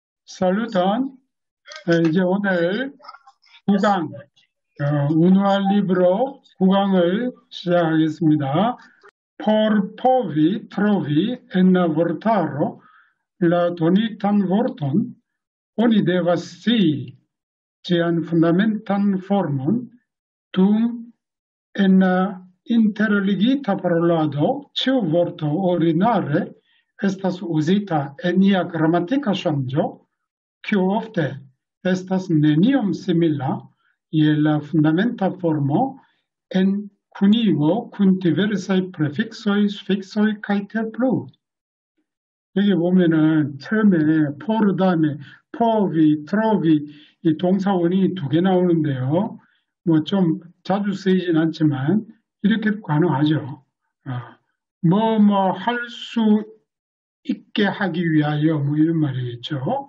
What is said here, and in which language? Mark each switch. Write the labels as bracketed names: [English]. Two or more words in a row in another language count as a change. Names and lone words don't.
[Esperanto] 살루탄. [Korean] 이제 오늘 9강, 운우알 리브로 9강을 시작하겠습니다. [Esperanto] Por povi trovi en vortaro la tonitan vorton oni devas scii cian fundamentan formon dum en interligita parolado ciu vorto ordinare estas uzita en ia grammatica ŝanĝo, kiu ofte estas neniom simila je la fundamenta formo en kunigo kun diversaj prefixoj, sufiksoj kaj tiel plu. [Korean] 여기 보면은 처음에 포르 다음에 포비, 트로비 이 동사원이 두 개 나오는데요. 뭐 좀 자주 쓰이진 않지만 이렇게 가능하죠. 뭐 할 수 있게 하기 위하여 뭐 이런 말이겠죠.